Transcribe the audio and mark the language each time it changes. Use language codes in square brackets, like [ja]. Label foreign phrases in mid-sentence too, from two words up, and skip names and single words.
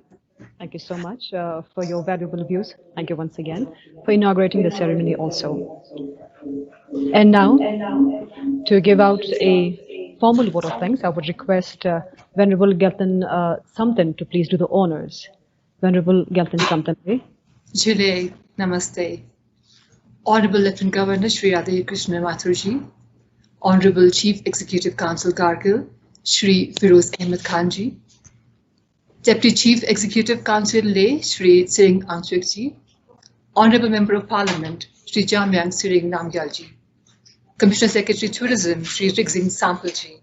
[en] Thank you so much for your valuable views. Thank you once again for inaugurating the ceremony also. And now, to give out a formal vote of thanks, I would request Venerable Gelton Samtan to please do the honors. Venerable Gelton Samtan. Julie, Namaste. Honorable Lieutenant Governor Shri Radhakrishna Mathurji, Honorable Chief Executive Council Kargil, Shri Firoz Ahmed Khanji, Deputy Chief Executive Council Leh, Shri Tsering Angchwekji, Honorable Member of Parliament, Shri Jamyang Tsering Namgyalji, Commissioner Secretary Tourism, Shri Rigzing Sampalji.